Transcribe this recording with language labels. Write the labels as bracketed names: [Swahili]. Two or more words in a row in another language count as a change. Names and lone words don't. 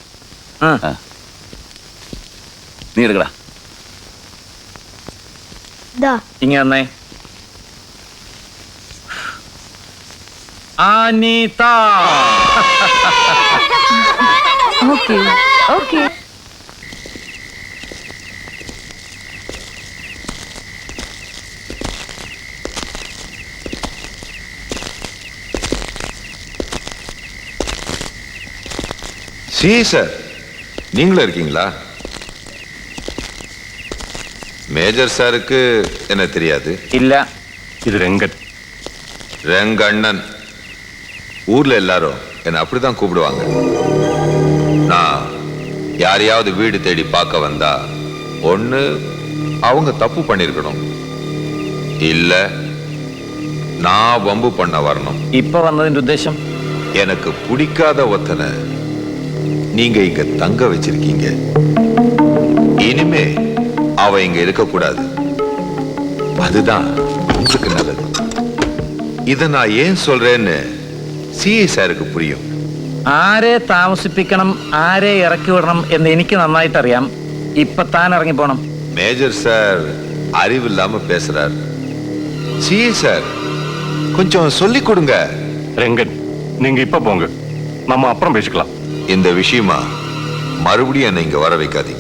[Malayalam] നീ എടുക്കടാ. ഇതാ ഇങ്ങ വന്നേ. അനിത. [English] Okay okay. [Tamil] சி சார், நீங்களும் இருக்கீங்களா? மேஜர் சாருக்கு என்ன தெரியாது? [Malayalam] ഇല്ല. [Tamil] இது ரெங்கன். ரெங்கண்ணன். ஊர்ல எல்லாரும் என்ன அப்படிதான் கூப்பிடுவாங்க. நான் யாரையாவது வீடு தேடி பார்க்க வந்தா ஒண்ணு அவங்க தப்பு பண்ணிருக்கணும், இல்ல நான் வம்பு பண்ண வரணும். [Malayalam] ഇപ്പൊ വന്നതിന്റെ ഉദ്ദേശം? [Tamil] எனக்கு பிடிக்காத ஒத்தனை நீங்க இங்க தங்க வச்சிருக்கீங்க. இனிமே அவ இங்க இருக்க கூடாது. அதுதான் உங்களுக்கு நல்லது. இத நான் ஏன் சொல்றேன்னு சிஐ சாருக்கு புரியும். [Malayalam] ആരെ താമസിപ്പിക്കണം, ആരെ ഇറക്കി വിടണം എന്ന് എനിക്ക് നന്നായിട്ട് അറിയാം. ഇപ്പൊ താൻ ഇറങ്ങി പോണം. [Tamil] மேஜர் சார் அறிவில்லாம பேசுறார். சிஐ சார் கொஞ்சம் சொல்லி கொடுங்க. ரெங்கன், நீங்க இப்ப போங்க, நம்ம அப்புறம் பேசிக்கலாம். இந்த விஷயமா மறுபடியும் என்னை இங்க வர வைக்காதீங்க.